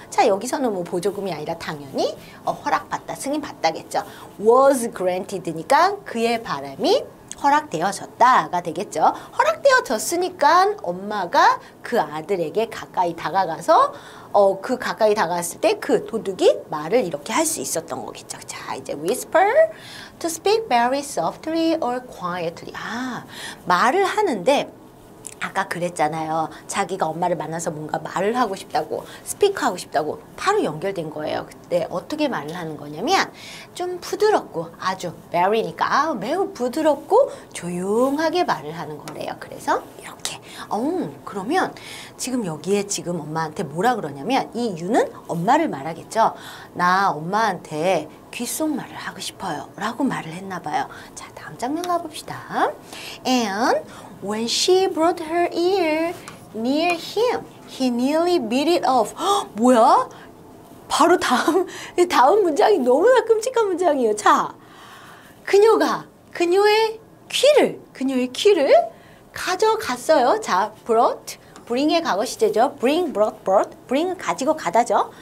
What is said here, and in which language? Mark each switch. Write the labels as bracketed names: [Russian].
[Korean] 자 여기서는 뭐 보조금이 아니라 당연히 허락받다, 승인받다겠죠. was granted니까 그의 바람이 허락되어졌다가 되겠죠. 허락되어졌으니까 엄마가 그 아들에게 가까이 다가가서 그 가까이 다가갔을 때 그 도둑이 말을 이렇게 할 수 있었던 거겠죠. 자 이제 [English] whisper to speak very softly or quietly. [Korean] 말을 하는데 아까 그랬잖아요. 자기가 엄마를 만나서 뭔가 말을 하고 싶다고 스피크하고 싶다고 바로 연결된 거예요. 그때 어떻게 말을 하는 거냐면 좀 부드럽고 아주 very니까 매우 부드럽고 조용하게 말을 하는 거래요. 그래서 이렇게 그러면 지금 여기에 지금 엄마한테 뭐라 그러냐면 이 유는 엄마를 말하겠죠. 나 엄마한테 귓속말을 하고 싶어요 라고 말을 했나 봐요. 자 다음 장면 가봅시다. [English] And when she brought her ear near him, he nearly beat it off. [Korean] 뭐야? 바로 다음 문장이 너무나 끔찍한 문장이에요. 자, 그녀의 귀를 가져갔어요. 자, bring의 과거 시제죠. bring 가지고 가다죠.